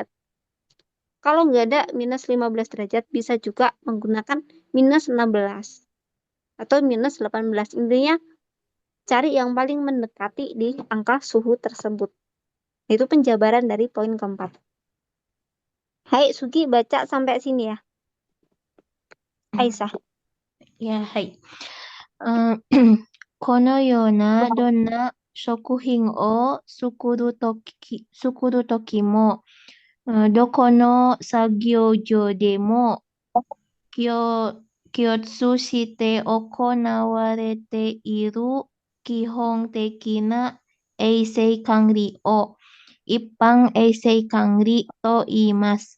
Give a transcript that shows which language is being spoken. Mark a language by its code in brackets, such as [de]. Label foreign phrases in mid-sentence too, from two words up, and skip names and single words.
[id] Kalau nggak ada minus 15 derajat, bisa juga menggunakan minus 16 atau minus 18. Intinya cari yang paling mendekati di angka suhu tersebut. Itu penjabaran dari poin keempat. Hai Sugi, baca sampai sini ya. Aisyah. [ja] はい。このようなどんな食品を作るときも、どこの作業所でも共通して行われている基本的な衛生管理を一般衛生管理と言います。